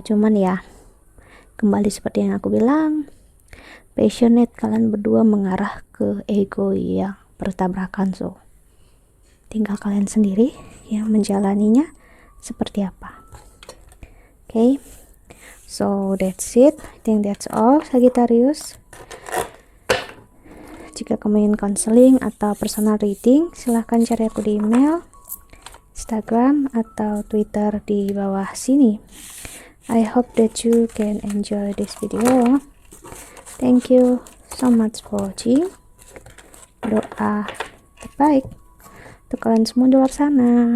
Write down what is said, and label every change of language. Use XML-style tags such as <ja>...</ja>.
<id>Cuman ya kembali seperti yang aku bilang, passionate kalian berdua mengarah ke ego yang bertabrakan. So tinggal kalian sendiri yang menjalaninya seperti apa.</id> <en>Okay, so that's it. I think that's all, Sagittarius.</en> <id>Jika kamu ingin counseling atau personal reading, silahkan cari aku di email, Instagram, atau Twitter di bawah sini.</id> <en>I hope that you can enjoy this video. Thank you so much for watching.</en> <id>Doa terbaik untuk kalian semua di luar sana.</id>